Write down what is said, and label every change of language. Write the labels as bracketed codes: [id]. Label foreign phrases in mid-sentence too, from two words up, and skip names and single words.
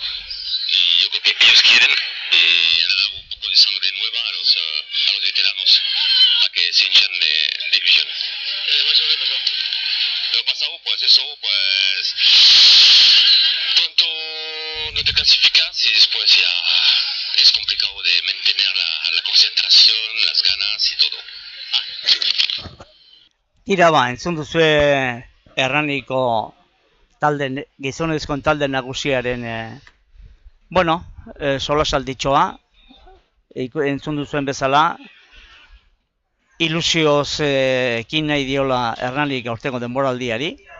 [es] Y yo creo que ellos quieren y han dado un poco de sangre nueva a los veteranos para que se hinchan de ilusión. ¿Qué pasó? Lo pasado, pues eso, pues... Pronto no te clasificas y después ya es complicado de mantener la concentración, las ganas y todo. [eu] Tira ba, entzun duzue Hernaniko gizonezkoen talde nagusiaren solasalditxoa, entzun duzuen bezala, ilusioz ekin nahi diola Hernanik aurtengo denboraldiari.